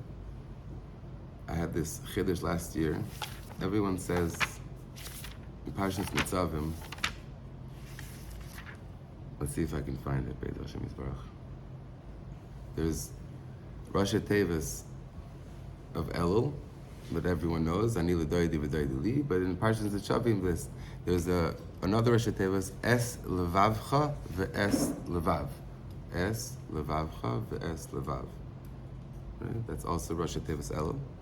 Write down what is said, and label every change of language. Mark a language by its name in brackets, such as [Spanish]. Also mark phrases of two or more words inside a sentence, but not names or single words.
[English] I had this chiddush last year. Everyone says in Parashat Nitzavim. Let's see if I can find it. [Hebrew] בית השם יתברך. [English] There's Rosh Hashanah of Elul, that everyone knows, [Hebrew] אני לדודי ודודי לי. [English] But in Parashat Nitzavim, there's another Rosh Hashanah, [Hebrew] את לבבך ואת לבב. את לבבך ואת לבב. [English] Right? That's also Rosh Hashanah Elul.